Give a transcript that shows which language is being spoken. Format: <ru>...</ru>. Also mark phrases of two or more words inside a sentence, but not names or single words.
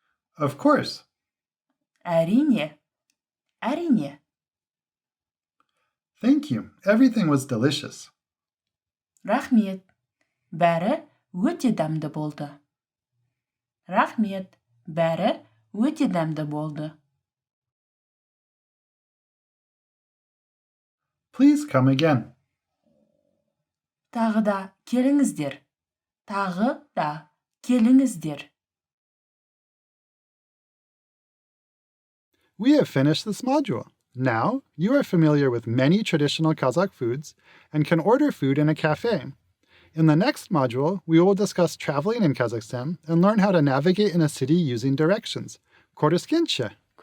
<en>Of course.</en> <kk>Әрине. Әрине.</kk> <en>Thank you. Everything was delicious.</en> <kk>Рахмет. Бәрі өте дәмді болды. Рахмет. Бәрі өте дәмді болды.</kk> <en>Please come again.</en> <kk>Тағы да келіңіздер. Тағы да келіңіздер.</kk> <en>We have finished this module. Now, you are familiar with many traditional Kazakh foods and can order food in a cafe. In the next module, we will discuss traveling in Kazakhstan and learn how to navigate in a city using directions.</en>